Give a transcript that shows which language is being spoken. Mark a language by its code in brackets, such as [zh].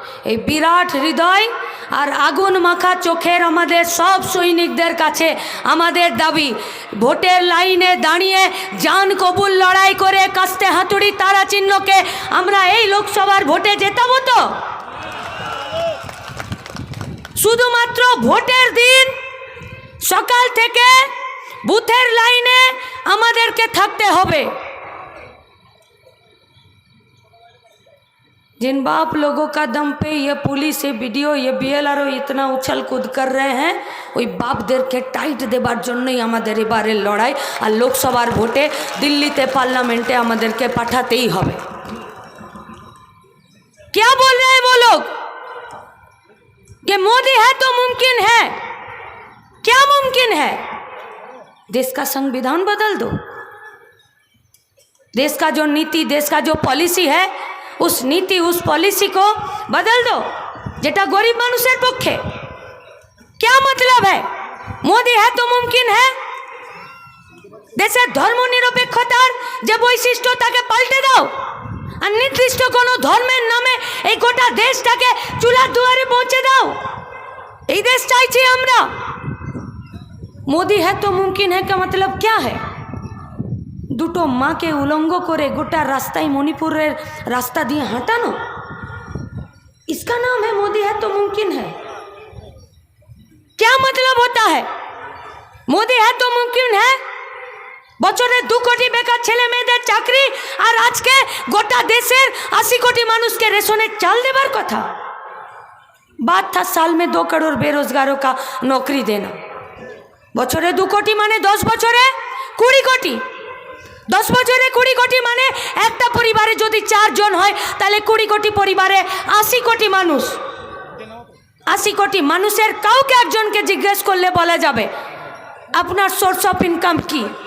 [bn] এই বিরাট হৃদয় আর আগুন মাখা চোখের আমাদের সব সৈনিকদের কাছে আমাদের দাবি, ভোটের লাইনে দাঁড়িয়ে জান কবুল লড়াই করে কাস্তে হাতুড়ি তারা চিহ্নকে আমরা এই লোকসভার ভোটে জেতাবো। তো শুধুমাত্র ভোটের দিন সকাল থেকে বুথের লাইনে আমাদেরকে থাকতে হবে। [hi] जिन बाप लोगों का दम पे ये पुलिस, ये वीडियो, ये बीएलआरओ इतना उछल कूद कर रहे हैं, [bn] ওই বাপদেরকে টাইট দেবার জন্যই আমাদের এবারের লড়াই। আর লোকসভার ভোটে দিল্লিতে পার্লামেন্টে আমাদেরকে পাঠাতেই হবে। [hi] क्या बोल रहे हैं वो लोग कि मोदी है तो मुमकिन है? क्या मुमकिन है? देश का संविधान बदल दो, देश का जो नीति, देश का जो पॉलिसी है, उस नीति उस पॉलिसी को बदल दो [bn] जेटा गरीब मानुषेर पक्षे। [hi] क्या मतलब है? मोदी है तो मुमकिन है? [bn] देशेर धर्मनिरपेक्षतार जे বৈশিষ্ট্য তাকে পাল্টে দাও আর নির্দিষ্ট কোনো ধর্মের নামে এই গোটা দেশটাকে চুলার দুয়ারে পৌঁছে দাও। এই দেশ চাইছি আমরা। [hi] मोदी है तो मुमकिन है का मतलब क्या है? [bn] দুটো মাকে উলঙ্গ করে গোটা রাস্তায় মণিপুরের রাস্তা দিয়ে হাঁটানো, [hi] इसका नाम है मोदी है तो मुमकिन है? क्या मतलब होता है मोदी है तो मुमकिन है? [bn] বছরে 2 কোটি বেকার ছেলে মেয়েদের চাকরি, আর আজকে গোটা দেশের 80 কোটি মানুষকে রেশনের চাল দেবার কথা। [hi] बात था साल में 2 करोड़ बेरोजगारों का नौकरी देना। [bn] বছরে 2 কোটি মানে 10 বছরে 20 কোটি। 10 বছরে 20 কোটি মানে একটা পরিবারে যদি 4 জন হয় তাহলে 20 কোটি পরিবারে 80 কোটি মানুষ। 80 কোটি মানুষের কাউকে একজনকে জিজ্ঞেস করলে বলা যাবে আপনার সোর্স অফ ইনকাম কি?